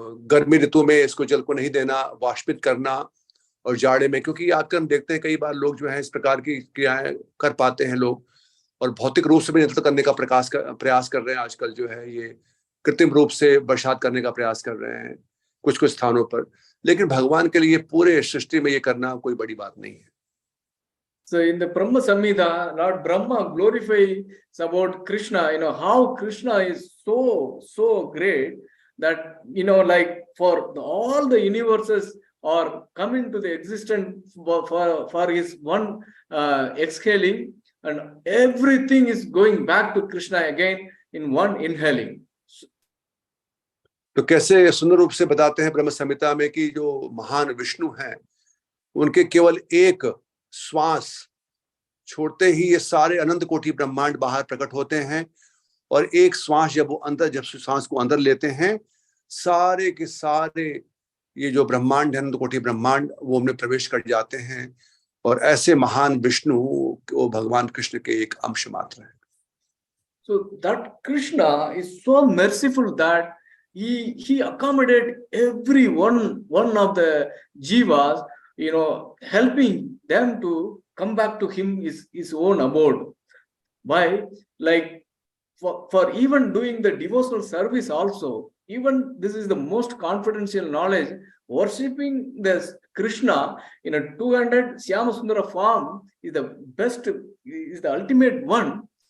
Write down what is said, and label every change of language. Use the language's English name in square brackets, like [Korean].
[Hindi] गर्मी ऋतु में इसको जल को नहीं देना, वाष्पित करना, और जाड़े में, क्योंकि आजकल हम देखते हैं कई बार लोग जो है इस प्रकार की क्रियाएं कर पाते हैं लोग, और भौतिक रूप से भी नियंत्रण करने का प्रयास कर रहे हैं आजकल, जो है ये कृत्रिम रूप से बरसात करने का प्रयास कर रहे हैं कुछ कुछ स्थानों पर, लेकिन भगवान के लिए पूरे सृष्टि में ये करना कोई बड़ी बात नहीं है। [English] So in the Brahma Samhita, Lord Brahma glorifies about Krishna, how Krishna is so great that, like for all the universes are coming to the existence for his one exhaling, and everything is going back to Krishna again in one inhaling. [Hindi] तो कैसे सुंदर रूप से बताते हैं ब्रह्म संहिता में कि जो महान विष्णु हैं उनके केवल एक श्वास छोड़ते ही ये सारे अनंत कोटि ब्रह्मांड बाहर प्रकट होते हैं, और एक श्वास जब श्वास को अंदर लेते हैं, सारे के सारे ये जो ब्रह्मांड है, अनंत कोटि ब्रह्मांड, वो उनमें प्रवेश कर जाते हैं, और ऐसे महान विष्णु वो भगवान कृष्ण के एक अंश मात्र हैं। [English] So that Krishna is so merciful that he accommodated every one of the jivas, helping them to come back to him his own abode. Why? Like for even doing the devotional service also, even this is the most confidential knowledge, worshipping this Krishna in a 200 Syamasundara form is the best, is the ultimate one.